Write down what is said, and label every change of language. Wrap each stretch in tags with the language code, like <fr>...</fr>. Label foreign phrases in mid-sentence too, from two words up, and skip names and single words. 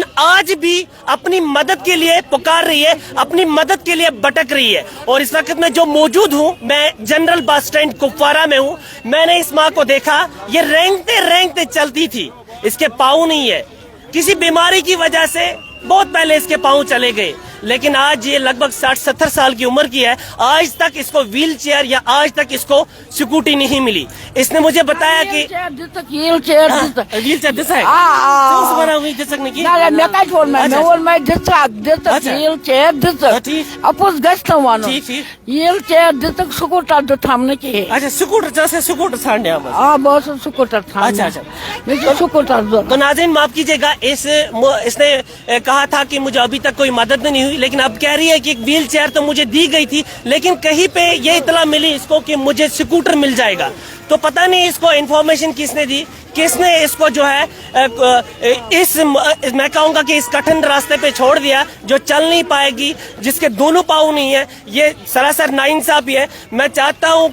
<ur>آج بھی اپنی مدد کے لیے پکار رہی ہے اپنی مدد کے لیے بھٹک رہی ہے اور اس وقت میں جو موجود ہوں میں</ur> <en>general bus stand</en> <ur>کپوارہ میں ہوں میں نے اس ماں کو دیکھا یہ رینگتے رینگتے چلتی تھی اس کے پاؤں نہیں ہے کسی بیماری کی وجہ سے بہت پہلے اس کے پاؤں چلے گئے لیکن آج یہ لگ بھگ 60-70 سال کی عمر کی ہے آج تک اس کو</ur> <en>wheel chair</en> <ur>یا آج تک اس کو سکوٹی نہیں ملی اس نے مجھے بتایا کہ</ur> <en>wheel chair wheel chair</en> <ks>دِژ</ks> <en>wheel chair</en> <ks>دِژٕکھ اَپُز گژھِ نہٕ وَنُن</ks> <en>wheel chair</en> <ks>دِژٕکھ سکوٗٹر دیُتہم نہٕ کِہیٖنۍ اچھا سکوٹر ژھانڈنے آمد آ بہٕ ٲسٕس سکوٗٹر ژھانڈان مےٚ چھُ سکوٗٹر ضروٗرت</ks> <ur>تو ناظرین معاف کیجیے گا اس نے کہا تھا کہ مجھے ابھی تک کوئی مدد نہیں ہوئی لیکن اب کہہ رہی ہے کہ ایک ویل چیئر تو مجھے دی گئی تھی لیکن کہیں پہ یہ اطلاع ملی اس کو کہ مجھے سکوٹر مل جائے گا تو پتہ نہیں اس کو انفارمیشن کس نے دی کس نے اس کو جو ہے میں کہوں گا کہ اس کٹھن راستے پہ چھوڑ دیا جو چل نہیں پائے گی جس کے دونوں پاؤں نہیں ہیں یہ سراسر ناانصافی ہے میں چاہتا ہوں</ur>